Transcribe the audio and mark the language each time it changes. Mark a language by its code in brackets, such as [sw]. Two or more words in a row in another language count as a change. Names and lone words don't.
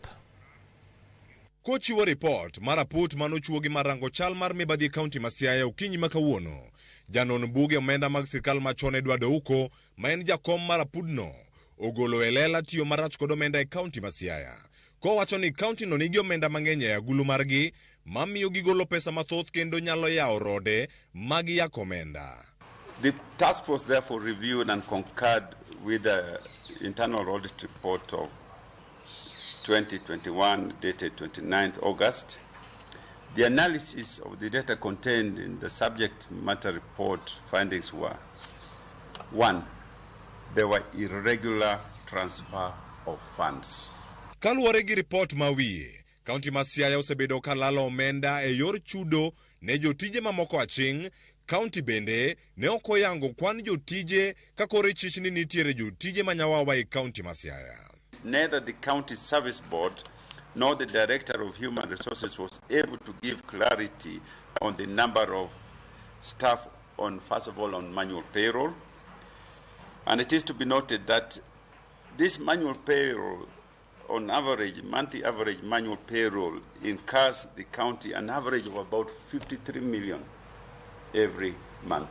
[luo] Kochiwo report mar aput manochuo gi marango chal mar mibadhi kaunti ma Siaya okinyi ma kawuono, janon buge omenda mag sirkal machon Edward Uko ma en jakom mar apudno ogolo elela tiyo marach kod omenda e kaunti ma Siaya. Kowacho ni kaunti no nigi omenda mang'eny e agulu margi mamiyo gigolo pesa mathoth kendo nyalo yawo rode mag yak omenda. [en] The task force therefore reviewed and concurred with the internal audit report of 2021 dated 29th August. The analysis of the data contained in the subject matter report findings were: 1. There were irregular transfer of funds. [luo] Kaluwore gi report mawiye, kaunti ma Siaya osebedo kalalo omenda e yor chudo ne jotije mamoko aching'. Kaunti bende ne okoyango kwan jotije kakore chich ni nitiere jotije manyawawa e kaunti ma Siaya. [en] Neither the county service board nor the director of human resources was able to give clarity on the number of staff on, first of all, on manual payroll. And it is to be noted that this manual payroll, on average, monthly average manual payroll incurs the county an average of about 53 million every month.